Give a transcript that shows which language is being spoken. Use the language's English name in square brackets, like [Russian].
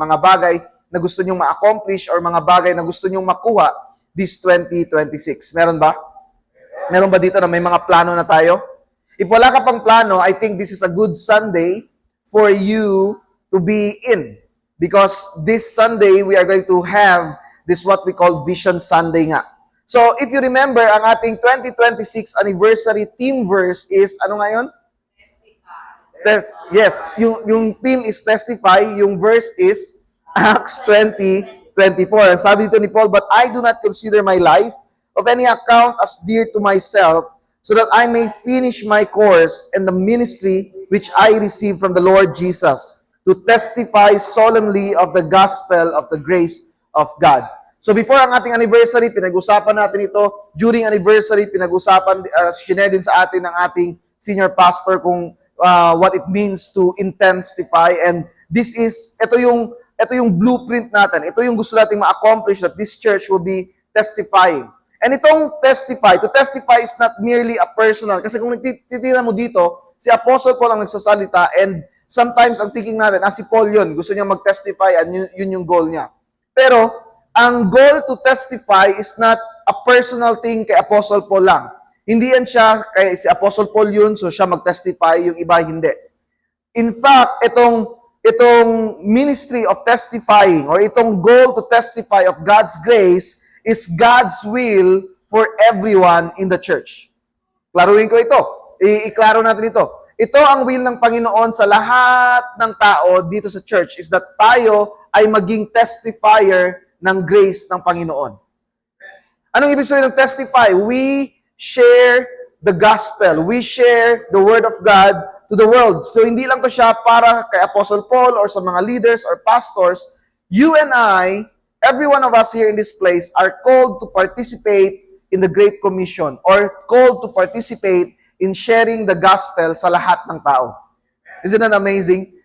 [Filipino] Mga bagay na gusto nyong ma-accomplish or mga bagay na gusto nyong makuha this 2026. Meron ba? Meron ba dito na may mga plano na tayo? If wala ka pang plano, [English] I think this is a good Sunday for you to be in. Because this Sunday, we are going to have this what we call Vision Sunday nga. So, if you remember, ang ating 2026 anniversary theme verse is, [Filipino] ano ngayon? [English] Yes, yung theme is testify, yung verse is Acts 20:24. [Filipino] Sabi dito ni Paul, [English] "But I do not consider my life of any account as dear to myself, so that I may finish my course and the ministry which I received from the Lord Jesus, to testify solemnly of the gospel of the grace of God." [Filipino] So before ang ating anniversary, pinag-usapan natin ito. During anniversary, pinag-usapan, sinare din sa atin ng ating senior pastor kung [English] what it means to intensify. [Filipino] And ito yung blueprint natin. Ito yung gusto nating ma-accomplish [English] that this church will be testifying. And itong to testify is not merely a personal. [Filipino] Kasi kung titira mo dito, si Apostle Paul ang nagsasalita and sometimes ang thinking natin, si Paul yun, gusto niya mag-testify and yun yung goal niya. [English] Pero, ang goal to testify is not a personal thing kay Apostle Paul lang. [Filipino] Hindi yan siya, kay si Apostle Paul yun, so siya mag-testify, yung iba hindi. [English] In fact, itong ministry of testifying or itong goal to testify of God's grace is God's will for everyone in the church. [Filipino] Klaruhin ko ito. Iklaro natin ito. Ito ang will ng Panginoon sa lahat ng tao dito sa church is that tayo ay maging testifier ng grace ng Panginoon. Anong ibig sabihin ng testify? [English] We share the gospel. We share the word of God to the world. [Filipino] So hindi lang to siya para kay Apostle Paul [English] or sa mga leaders or pastors. You and I, every one of us here in this place are called to participate in the Great Commission or called to participate in sharing the gospel [Filipino] sa lahat ng tao. [English] Isn't that amazing?